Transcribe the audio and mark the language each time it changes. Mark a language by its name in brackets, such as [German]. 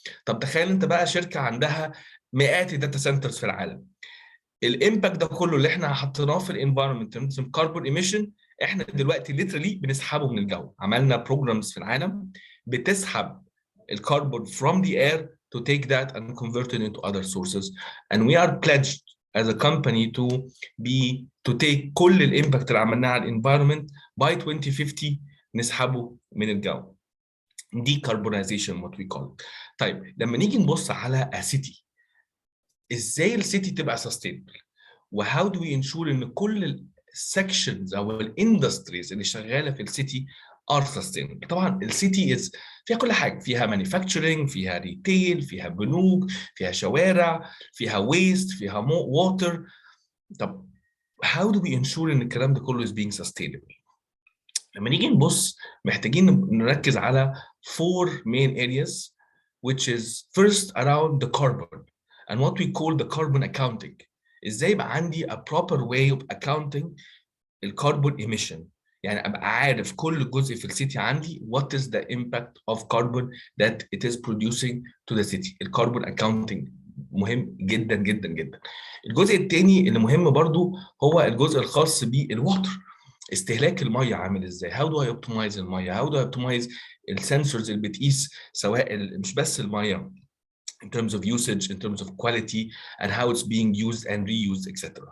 [Arabic] طب تخيل انت بقى شركه عندها مئات الداتا سنترز في العالم، الامباكت ده كله اللي احنا حطيناه في الانفايرمنت اسمه كاربون ايميشن، احنا دلوقتي ليترالي بنسحبه من الجو. عملنا بروجرامز في العالم بتسحب الكربون [English] from the air to take that and convert it into other sources, and we are pledged as a company to take [Arabic] كل الامباكت اللي عملناه على الانفايرمنت [English] by 2050 [Arabic] نسحبه من الجو. [English] decarbonization what we call it. [Arabic] طيب لما نيجي نبص على [English] a city، [Arabic] ازاي السيتي تبقى sustainable؟ [English] وهاو do we ensure [Arabic] ان كل السكشنز او الاندستريز اللي شغاله في السيتي [English] Are sustainable؟ [Arabic] طبعا السيتي فيها كل حاجه، فيها مانيفاكتشرنج، فيها ريتيل، فيها بنوك، فيها شوارع، فيها ويست، فيها ووتر. [English] طب how do we ensure [Arabic] ان الكلام ده كله [English] is being sustainable؟ [Arabic] لما نيجي نبص محتاجين نركز على [English] 4 main areas which is first around the carbon and what we call the carbon accounting. [Arabic] ازاي يبقى عندي [English] a proper way of accounting الكربون emission، [Arabic] يعني ابقى عارف كل جزء في السيتي عندي [English] what is the impact of carbon that it is producing to the city. [Arabic] الكربون accounting مهم جدا جدا جدا. الجزء الثاني اللي مهم برضو هو الجزء الخاص بالواتر، استهلاك الميه عامل ازاي؟ [English] how do I optimize الميه؟ how do I optimize [Arabic] السنسورز اللي بتقيس سواء مش بس الميه [English] in terms of usage, in terms of quality and how it's being used and reused, etc.